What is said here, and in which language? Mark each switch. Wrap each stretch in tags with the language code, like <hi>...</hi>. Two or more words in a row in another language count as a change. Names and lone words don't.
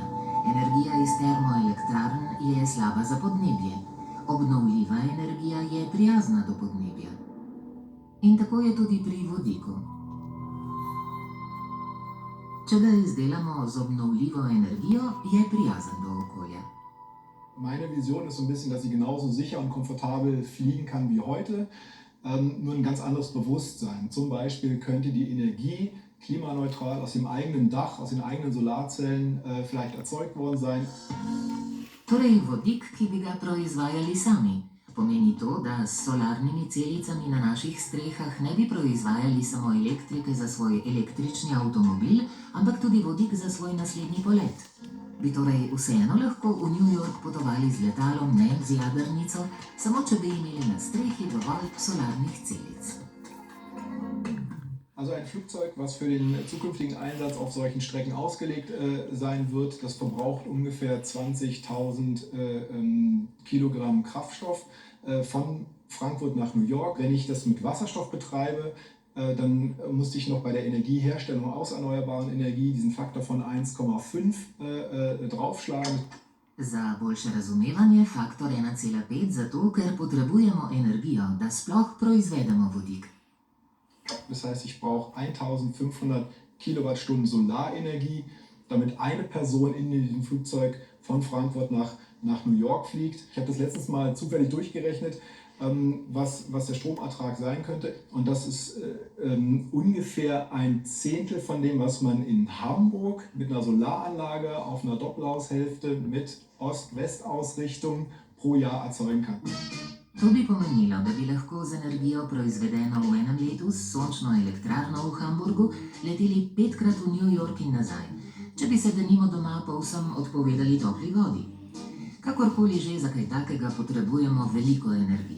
<sl>Energija iz termoelektrarn je slaba za podnebje. Obnovljiva energija je prijazna do podnebja. In tako je tudi pri vodiku. Če ga izdelamo z obnovljivo energijo, je prijazen do okolja.</sl> <de>Meine Vision ist so ein bisschen, dass sie genauso sicher und komfortabel fliegen kann wie heute, nur ein ganz anderes Bewusstsein. Zum Beispiel könnte die Energie klimaneutral aus dem eigenen Dach, aus den eigenen Solarzellen vielleicht erzeugt worden sein.</de> <sl>Torej vodik, ki bi ga proizvajali sami. Pomeni to, da s solarnimi celicami na naših strehah ne bi proizvajali samo elektrike za svoj električni avtomobil, ampak tudi vodik za svoj naslednji polet. Bi torej vseeno lahko v New York potovali z letalom, ne z jadrnico, samo če bi imeli na strehi dovolj solarnih celic.</sl> <de>Also ein Flugzeug, was für den zukünftigen Einsatz auf solchen Strecken ausgelegt sein wird, das verbraucht ungefähr 20.000 Kilogramm Kraftstoff von Frankfurt nach New York. Wenn ich das mit Wasserstoff betreibe, dann musste ich noch bei der Energieherstellung aus erneuerbaren Energie diesen Faktor von 1,5 draufschlagen.</de> <sl>Za boljše razumevanje faktor 1,5 zato, ker potrebujemo energijo, da sploh proizvedemo vodik.</sl> <de>Das heißt, ich brauche 1500 Kilowattstunden Solarenergie, damit eine Person in diesem Flugzeug von Frankfurt nach New York fliegt. Ich habe das letztens mal zufällig durchgerechnet. was der Stromertrag sein könnte. Und das ist ungefähr ein Zehntel von dem, was man in Hamburg mit einer Solaranlage auf einer Doppelhaushälfte mit Ost-West-Ausrichtung pro Jahr erzeugen kann.</de> <sl>To bi pomenilo, da bi lahko z energijo proizvedeno v enem letu s sončno elektrarno v Hamburgu leteli 5-krat v New York in nazaj, če bi se denimo doma povsem odpovedali topli vodi. Kakorkoli že za kaj takega potrebujemo veliko energije.</sl>